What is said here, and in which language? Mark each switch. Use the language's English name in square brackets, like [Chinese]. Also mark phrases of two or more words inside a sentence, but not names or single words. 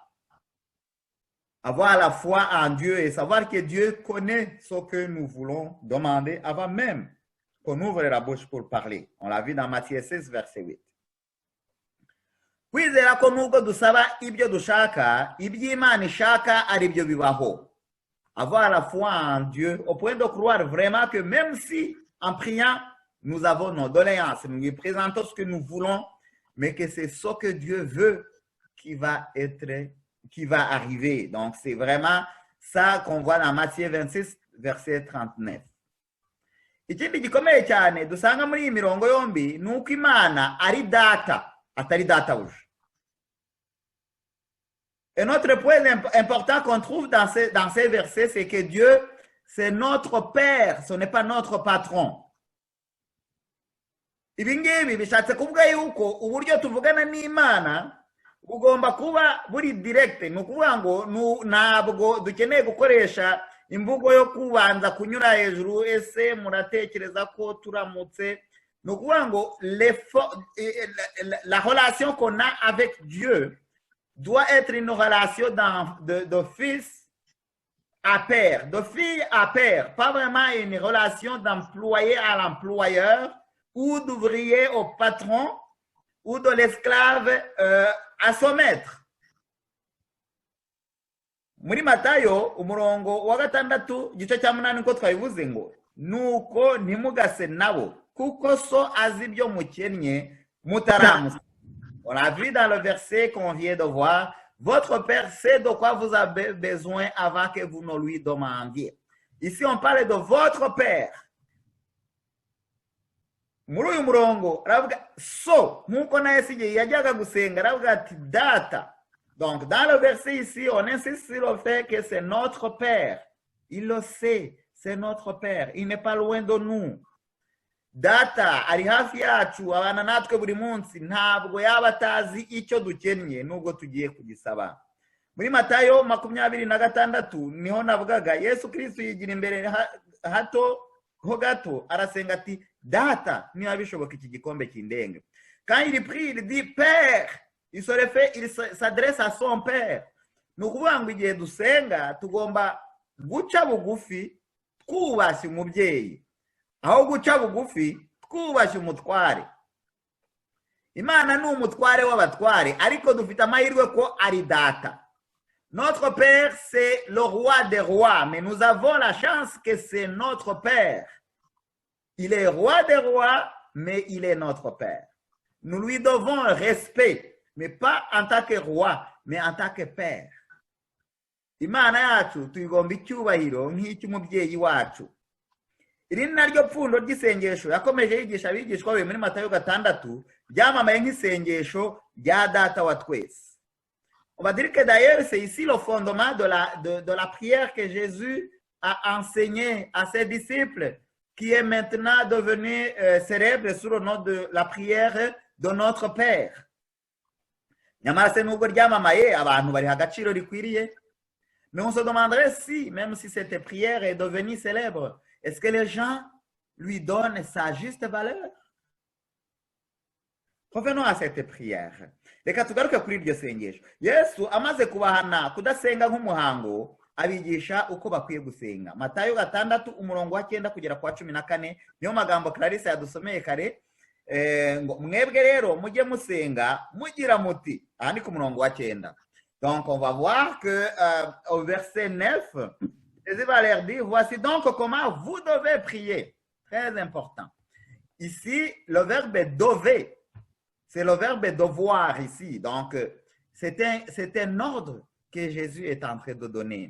[French] Avoir la foi en Dieu et savoir que Dieu connaît ce que nous voulons demander avant même qu'on ouvre la bouche pour parler. On l'a vu dans Matthieu 16, verset 8. [Kinyarwanda] kwizera ko nubwo dusaba ibyo dushaka, iby'Imana ishaka ari byo bibaho. [French] Avoir la foi en Dieu au point de croire vraiment que même si en priant nous avons nos doléances, nous lui présentons ce que nous voulons, mais que c'est ce que Dieu veut qui va arriver. Donc c'est vraiment ça qu'on voit dans Matthieu 26 verset 39. [Kinyarwanda] Ikindi gikomeye cyane dusanga muri iyi mirongo yombi ni uko Imana ari data atari databuja. [French] Un autre point important qu'on trouve dans ces versets, c'est que Dieu, c'est notre Père, ce n'est pas notre patron. [Kinyarwanda] Ibi ngibi bishatse kuvuga yuko uburyo tuvugana n'Imana bugomba kuba buri direct, ni ukuvuga ngo ntabwo dukeneye gukoresha imvugo yo kubanza kunyura hejuru, ese muratekereza ko turamutse. Ni ukuvuga ngo [French] la relation qu'on a avec Dieu doit être une relation de fils à père, de fille à père, pas vraiment une relation d'employé à l'employeur ou d'ouvrier au patron ou de l'esclave à son maître. [Kinyarwanda] Muri Matayo umurongo wa 6 gice cya 8 ko twabivuze ngo nuko ntimugase nabo kuko so azi ibyo mukennye mutaramusa. [French] On a vu dans le verset qu'on vient de voir, votre Père sait de quoi vous avez besoin avant que vous ne lui demandiez. Ici, on parle de votre Père. Muri uyu murongo, aravuga so, nkuko na Yesu yajyaga gusenga, aravuga ati data. Donc, dans le verset ici, on insiste sur le fait que c'est notre Père. Il le sait, c'est notre Père. Il n'est pas loin de nous. [Kinyarwanda] Data ari hafi yacu, abana natwe buri munsi, ntabwo yaba atazi icyo dukennye nubwo tugiye kugisaba. Muri Matayo 26 niho navugaga Yesu Kristo yigira imbere ho gato arasenga ati data niba bishoboka iki gikombe kindenga. [French] Quand il prie, il dit Père, il s'adresse à son Père. [Kinyarwanda] Ni ukuvuga ngo igihe dusenga tugomba guca bugufi twubashye umubyeyi, aho guca bugufi twubashye umutware. Imana ni umutware w'abatware, ariko dufite amahirwe ko ari data. [French] Notre Père, c'est le roi des rois, mais nous avons la chance que c'est notre Père. Il est roi des rois, mais il est notre Père. Nous lui devons respect, mais pas en tant que roi, mais en tant que Père. [Kinyarwanda] Imana yacu tuyigomba icyubahiro nk'icy'umubyeyi wacu. Iri ni naryo pfundo ry'isengesho yakomeje yigisha abigishwa be muri Matayo 6 ryamamaye nk'isengesho rya data wa twese. [French] On va dire que d'ailleurs c'est ici le fondement de la prière que Jésus a enseigné à ses disciples, qui est maintenant devenu célèbre sous le nom de la prière de notre Père. [Kinyarwanda] Nyamara se nubwo ryamamaye abantu bari hagaciro rikwiriye, [French] mais on se demanderait si, même si cette prière est devenue célèbre, est-ce que les gens lui donnent sa juste valeur? Revenons à cette prière. [Kinyarwanda] Reka tugaruke kuri iryo sengesho. Yesu amaze kubahana kudasenga nk'umuhango, abigisha uko bakwiye gusenga. Matayo 6 umurongo wa 9 kugera kwa 14 niyo magambo Clarisse yadusomeye kare. Ngo mwebwe rero mujye musenga mugira muti, aha ni ku murongo wa 9. [French] Donc on va voir que au verset 9, Jésus va leur dire, voici donc comment vous devez prier. Très important. Ici, le verbe devez, c'est le verbe devoir ici. Donc, c'est un ordre que Jésus est en train de donner.